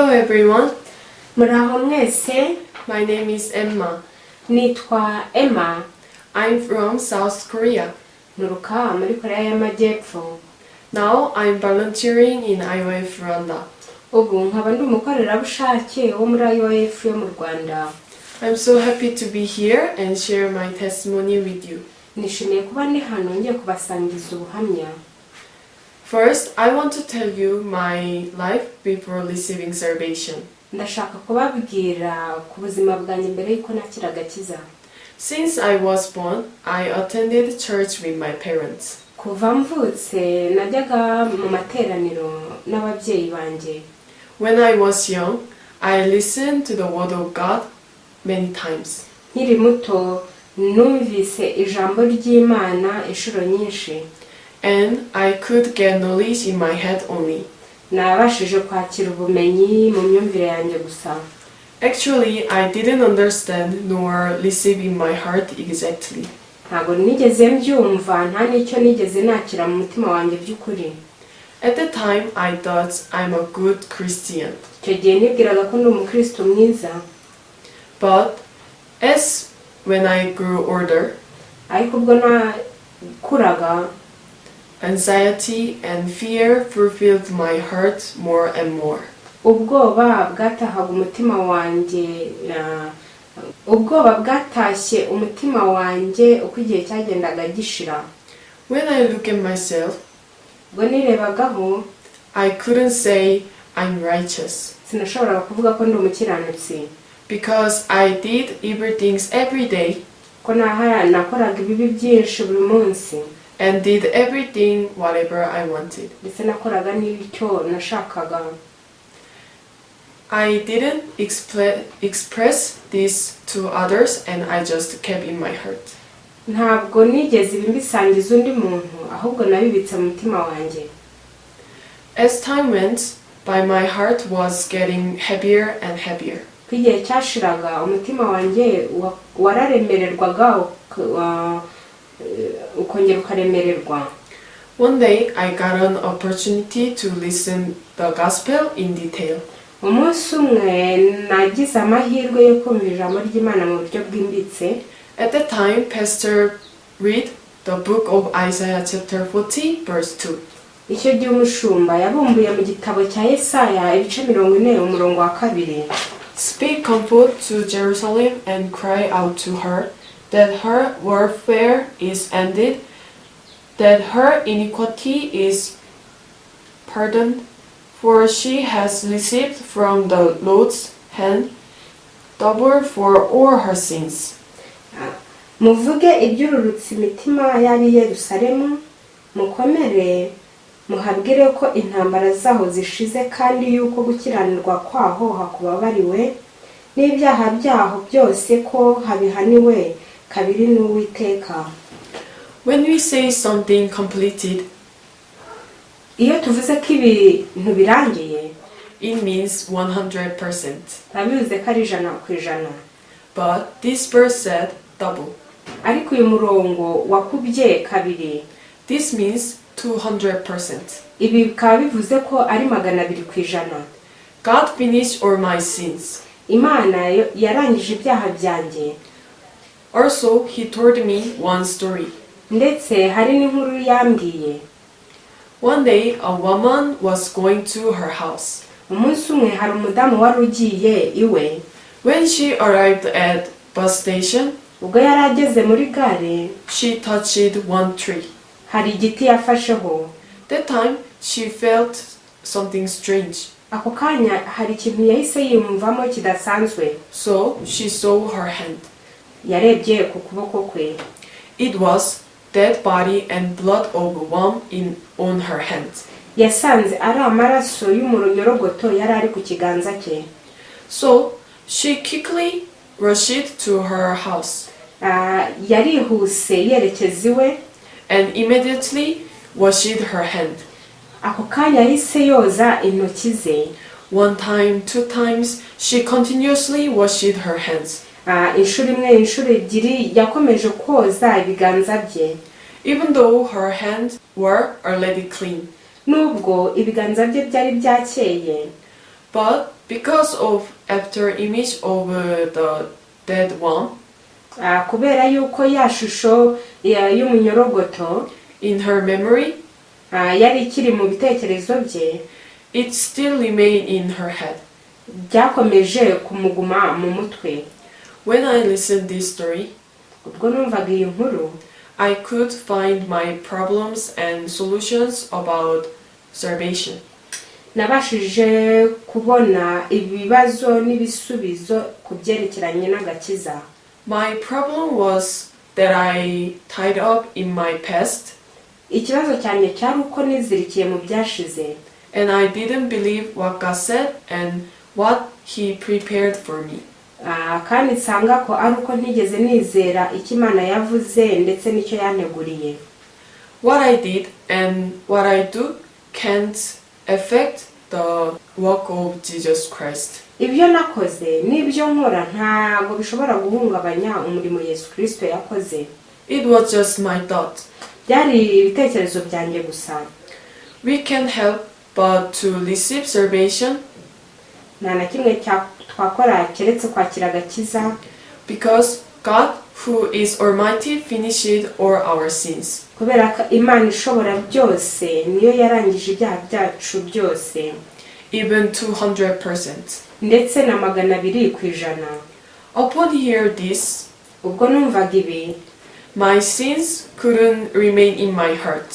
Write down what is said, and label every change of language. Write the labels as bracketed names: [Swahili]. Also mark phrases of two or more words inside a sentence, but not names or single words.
[English] everyone. [Kinyarwanda] Muraho mwese. [English] My name is Emma. [Kinyarwanda] Nitwa Emma. [English] I'm from South Korea. [Kinyarwanda] Nuruka muri Korea y'Amajyepfo. [English] Now I'm volunteering in IOF Rwanda. [Kinyarwanda] Ubu nkaba ndi umukorerabushake wo muri IOF yo mu Rwanda. [English] I'm so happy to be here and share my testimony with you. [Kinyarwanda] Nishimiye kuba ndi hano ngiye kubasangiza ubuhamya. [English] First, I want to tell you my life before receiving salvation. [Kinyarwanda] Ndashaka kubabwira ku buzima bwanjye mbere yuko nakira agakiza. [English] Since I was born, I attended church with my parents. [Kinyarwanda] Kuva mvutse najyaga mu materaniro n'ababyeyi banjye. [English] When I was young, I listened to the word of God many times. [Kinyarwanda] Nkiri muto numvise ijambo ry'Imana inshuro nyinshi. [English] And I could get knowledge in my head only. [Kinyarwanda] Nabashije kwakira ubumenyi mu myumvire yanjye gusa. [English] Actually, I didn't understand nor receive in my heart exactly. [Kinyarwanda] Ntabwo nigeze mbyumva nta n'icyo nigeze nakira mu mutima wanjye by'ukuri. [English] At the time, I thought I'm a good Christian. [Kinyarwanda] Icyo gihe nibwiraga ko ndi umukristo mwiza. [English] But when I grew older, [Kinyarwanda] ariko ubwo nakuraga, [English] anxiety and fear fulfilled my heart more and more. [Kinyarwanda] ubwoba bwatahaga umutima wanjye ubwoba bwatashye umutima wanjye uko igihe cyagendaga gishira. [English] When I look at myself, [Kinyarwanda] ubwo nirebagaho, [English] I couldn't say I'm righteous. [Kinyarwanda] sinashoboraga kuvuga ko ndi umukiranutsi. [English] Because I did evil things every day. [Kinyarwanda] Ko nakoraga ibibi byinshi buri munsi. [English] And did everything whatever I wanted. [Kinyarwanda] Ndetse nakoraga n'icyo nashakaga. [English] I didn't express this to others and I just kept in my heart. [Kinyarwanda] Ntabwo nigeze mbisangiza undi muntu, ahubwo nabibitse mu mutima wanjye. [English] As time went by, my heart was getting heavier and heavier. [Kinyarwanda] Igihe cyashiraga umutima wanjye wararemererwaga ukongera ukaremererwa. [English] One day I got an opportunity to listen the gospel in detail. [Kinyarwanda] Umunsi umwe nagize amahirwe yo kumva ijambo ry'Imana mu buryo bwimbitse. [English] At the time, Pastor read the book of Isaiah chapter 40 verse 2. [Kinyarwanda] Icyo gihe umushumba yabumbuye mu gitabo cya Yesaya ibice 40 umurongo wa 2. [English] Speak comfort to Jerusalem and cry out to her that her warfare is ended, that her iniquity is pardoned, for she has received from the Lord's hand double for all her sins. [Kinyarwanda] Muvuge ibyururutse imitima y'ab'i Yerusalemu, mukomere muhabwire ko intambara zaho zishize kandi yuko gukiranirwa kwaho hakubabariwe n'ibyaha byaho byose ko habihaniwe kabiri n'Uwiteka. [English] When we say something completed, [Kinyarwanda] iyo tuvuze ko ibintu birangiye, [English] it means 100%. [Kinyarwanda] Bivuze ko ari 100%. [English] But this verse said double. [Kinyarwanda] Ariko uyu murongo wakubye kabiri. [English] This means 200%. [Kinyarwanda] Ibi bikaba bivuze ko ari 200%. [English] God finished all my sins. [Kinyarwanda] Imana yarangije ibyaha byanjye. [English] Also, he told me one story. [Kinyarwanda] Ndetse hari n'inkuru yambwiye. [English] One day, a woman was going to her house. [Kinyarwanda] Umunsi umwe hari umudamu wari ugiye iwe. [English] When she arrived at bus station, [Kinyarwanda] ubwo yari ageze muri gare, [English] she touched one tree. [Kinyarwanda] hari igiti yafasheho. [English] That time, she felt something strange. [Kinyarwanda] Ako kanya hari ikintu yahise yumvamo kidasanzwe. [English] So, she saw her hand. [Kinyarwanda] Yarebye ku kuboko kwe. [English] It was dead body and blood of a worm on her hand. [Kinyarwanda] Yasanze ari amaraso y'umunyorogoto yari ari ku kiganza cye. [English] So, she quickly rushed to her house. [Kinyarwanda] Yarihuse yerekeza iwe. [English] And immediately washed her hand. [Kinyarwanda] Ako kanya yahise yoza intoki ze. [English] One time, 2 times, she continuously washed her hands. [Kinyarwanda] Inshuro imwe, inshuro ebyiri yakomeje koza ibiganza bye. [English] Even though her hands were already clean. [Kinyarwanda] Nubwo ibiganza bye byari byakeye. [English] But Because of after image of the dead one [Kinyarwanda] kubera yuko ya shusho y'umunyorogoto [English] in her memory, [Kinyarwanda] yari ikiri mu bitekerezo bye, [English] it still remained in her head. [Kinyarwanda] byakomeje kumuguma mu mutwe. [English] When I listened this story, [Kinyarwanda] ubwo numvaga iyi nkuru, [English] I could find my problems and solutions about salvation. [Kinyarwanda] nabashije kubona ibibazo n'ibisubizo ku byerekeranye n'agakiza. [English] My problem was that I tied up in my past, [Kinyarwanda] ikibazo cyane cyari uko nizirikiye mu byashize, [English] and I didn't believe what God said and what He prepared for me. [Kinyarwanda] kandi nsanga ko ari uko ntigeze nizera icyo Imana yavuze ndetse n'icyo yanteguriye. [English] What I did and what I do can't affect the work of Jesus Christ. [Kinyarwanda] ibyo nakoze n'ibyo nkora ntabwo bishobora guhungabanya umurimo Yesu Kristo yakoze. [English] It was just my thought. [Kinyarwanda] byari ibitekerezo byanjye gusa. [English] We can help but to receive salvation [Kinyarwanda] nta na kimwe twakora keretse kwakira agakiza, [English] because God, who is Almighty, finished all our sins. [Kinyarwanda] kubera ko Imana ishobora byose niyo yarangije ibyaha byacu byose, [English] Even 200%. [Kinyarwanda] ndetse na 200%. [English] Upon hear this, [Kinyarwanda] ubwo numvaga ibi, [English] my sins couldn't remain in my heart.